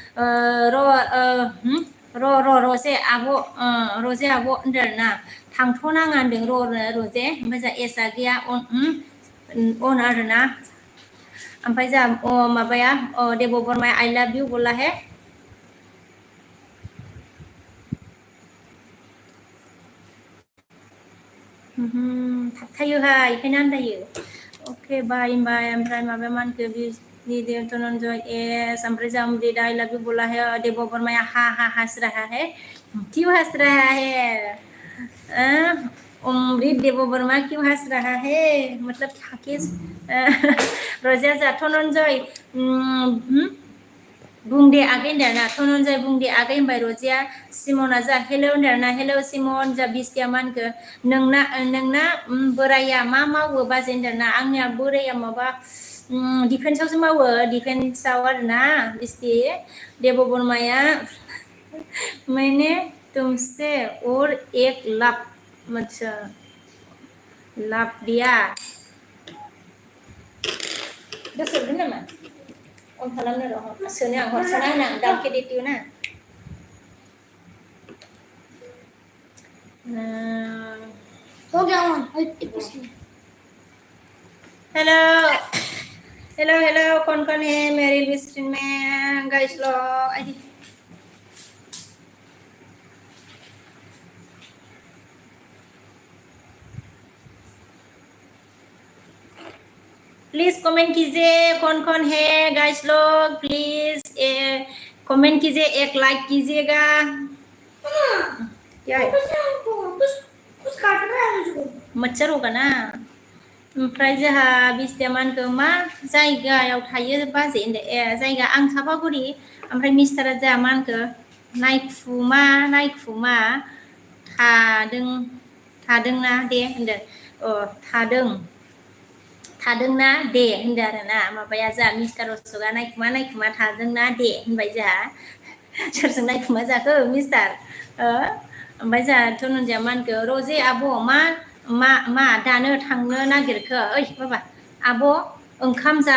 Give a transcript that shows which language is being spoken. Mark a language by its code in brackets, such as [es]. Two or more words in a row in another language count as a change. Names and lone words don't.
[brx] रजे आब' होनदो आरो ना थांथ'नाङा होनदों रजे ओमफ्राय जोंहा एसआ गैया अन आरोना ओमफ्राय जोंहा माबाया देब बर्माया [en] I love you [hi] बोला हे [brx] थाबथायोहाय बेखायनो आन्दायो अके बाय ओमफ्राय माबाया मा होनखो धनन्जय एस ओमफ्राय जोंहा अमृता [en] I love you [hi] बोला हे [brx] देब बर्माया [hi] हा हंस रहा है क्यों हंस रहा है अमृत देव वर्मा क्यों हंस रहा है मतलब [brx] थाके रजिया जा धनन्जय बुंदे आगै होनदो ना धनन्जय बुंदे आगै होनबाय रजिया सिमना जा हेलौ होनदो ना हेलौ सिमन जा बिस्थिया मा होनखो नोंना बोराया मा मावो बाजै होनदो ना आंनिया बोराया माबा डिफेन्सआवसो मावो डिफेन्सआव आरोना बिस्टि देब बर्माया [hi] मैंने तुमसे और एक लाभ दिया [brx] गोसोरगोन नामा अन खालामनो र' सोनो आं हरसोना होनो आं दाउखे देटिउ ना [hi] हो गया ऑन 80%। हेलो कौन है मेरी लिस्ट में गाइस लोग [en] please comment [hi] कीजिए कौन है गाइस लोग [en] please comment [hi] कीजिए एक लाइक कीजिएगा क्या है कुछ काट रहा है मुझको मच्छर होगा ना [brx] ओमफ्राय जोंहा बिस्थिया मा होनखो मा जायगायाव थायो बाजै होनदो जायगा आं सापागुरि ओमफ्राय मिस्टारा जोंहा मा होनखो नायखुमा थादोंना दे होनदों थादोंना दे होनदो आरो ना माबाया जोंहा मिस्टार अशोकआ नायखुमा थादोंना दे होनबाय जोंहा सोरजों नायखुमा जाखो मिस्टार ओमफ्राय जोंहा धनन्जया मा होनखो रजे आब' मा दानो थांनो नागिरखो ओइ बाबा आब' ओंखाम